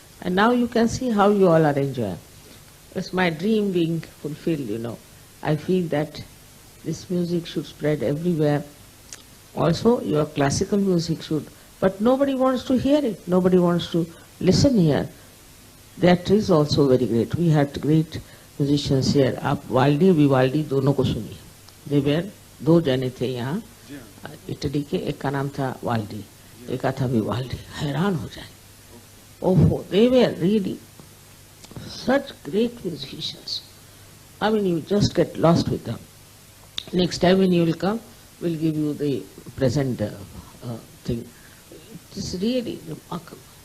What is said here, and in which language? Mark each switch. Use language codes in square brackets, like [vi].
[en] And now you can see how you all are enjoying. It's my dream being fulfilled, I feel that this music should spread everywhere. Also, your classical music should. But nobody wants to hear it. Nobody wants to listen here. That is also very great. We had great musicians here. [hi] आप वाल्डी Vivaldi दोनों को सुनिए. [en] They were [hi] 2 जने थे यहाँ Italy के. एक का नाम था वाल्डी, एक का था विवाल्डी. हैरान हो जाए. [en] Oh, they were really such great musicians. I mean, you just get lost with them. Next time when you will come, we'll give you the present thing. It's really remarkable.